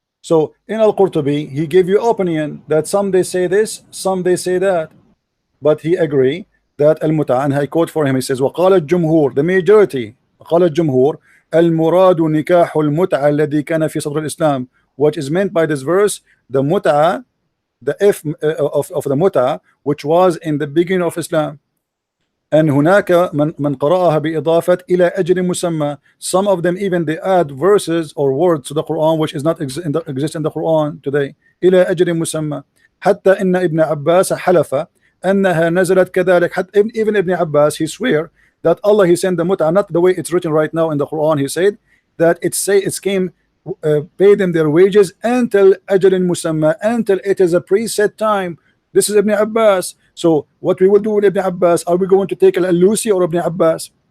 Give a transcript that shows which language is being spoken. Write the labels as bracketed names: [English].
[English] So in Al-Qurtubi, he gave you opinion that some they say this, some they say that, but he agree that Al-Mut'ah, and I quote for him, he says, [Arabic] وقال الجمهور, [English] the majority, [Arabic] قال الجمهور المراد نكاح المتعة الذي كان في صدر الإسلام. [English] What is meant by this verse, the mut'ah, the if of the mut'ah, which was in the beginning of Islam. And [Arabic] هناك من قرأها بإضافة إلى أجل مسمى. [English] Some of them even they add verses or words to the Quran which is not exist in the Quran today. [Arabic] إلى أجل مسمى. حتى إن ابن عباس حلف أنها نزلت كذلك. [English] Even Ibn Abbas, he swear that Allah, he sent the mut'ah not the way it's written right now in the Quran. He said that it came pay them their wages until ajalin musamma, until it is a preset time. This is Ibn Abbas. So what we will do with Ibn Abbas, are we going to take Al-Alusi or Ibn Abbas?